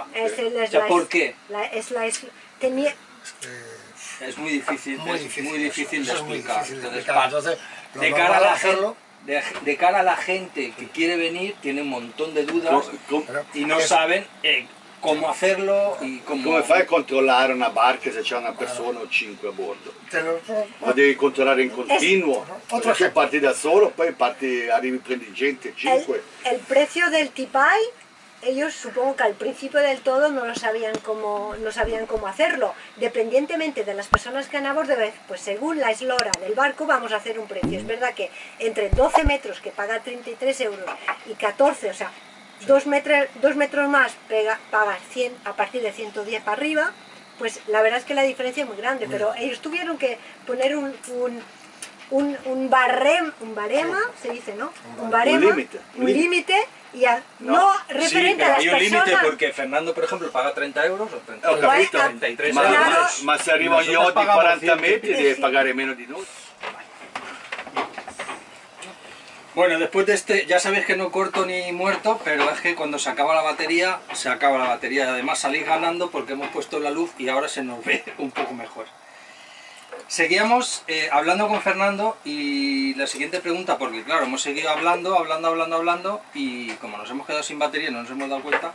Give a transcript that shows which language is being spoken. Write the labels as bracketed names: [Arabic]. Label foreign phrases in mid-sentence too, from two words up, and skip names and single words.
[Spanish] ¿Por qué? Es muy difícil, muy difícil de explicar. Entonces, de cara a la gente que quiere venir, tiene un montón de dudas y no saben cómo hacerlo y cómo... [Italian] Come fai a controllare una barca se c'è una persona o 5 a bordo? Lo devi controllare in continuo, perché se parti da solo, poi arrivi prendi gente, 5. [Spanish] El precio del tipay, ellos supongo que al principio del todo no sabían cómo hacerlo. Dependientemente de las personas que van a bordo, pues según la eslora del barco vamos a hacer un precio. Es verdad que entre 12 metros, que paga 33 euros, y 14, o sea, 2 metros más pagas 100, a partir de 110 para arriba, pues la verdad es que la diferencia es muy grande, pero ellos tuvieron que poner un barema, se dice, ¿no? Un barema, un límite, y no referente a las personas. Hay un límite porque Fernando, por ejemplo, paga 30 euros o 33 euros. [Italian] Ma se arrivano gli yacht di 40 metri devi pagare meno di noi. [Spanish] Bueno, después de este, ya sabéis que no corto ni muerto, pero es que cuando se acaba la batería, se acaba la batería. Y además salís ganando porque hemos puesto la luz y ahora se nos ve un poco mejor. Seguíamos hablando con Fernando y la siguiente pregunta, porque claro, hemos seguido hablando y como nos hemos quedado sin batería no nos hemos dado cuenta.